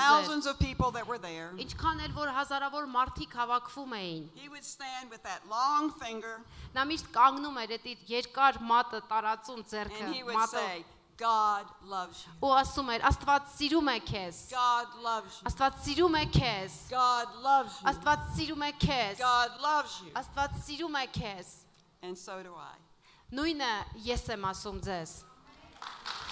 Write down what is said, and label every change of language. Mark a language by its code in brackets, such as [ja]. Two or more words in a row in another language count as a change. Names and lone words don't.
[en] thousands of people that were there, [hy] ինչքան էլ որ հազարավոր մարդիկ հավաքվում էին [en] he would stand with that long finger [hy] նա միշտ կանգնում էր այդ իր երկար մատը տարածում ձեռքը [en] and he would [hy] մատով [en] say, God loves you. [hy] ու ասում էր Աստված սիրում է քեզ [en] God loves you. [hy] Աստված սիրում է քեզ [en] God loves you. [hy] Աստված սիրում է քեզ [en] God loves you. [hy] Աստված սիրում է քեզ [en] And so do I. [hy] նույնը ես եմ ասում ձեզ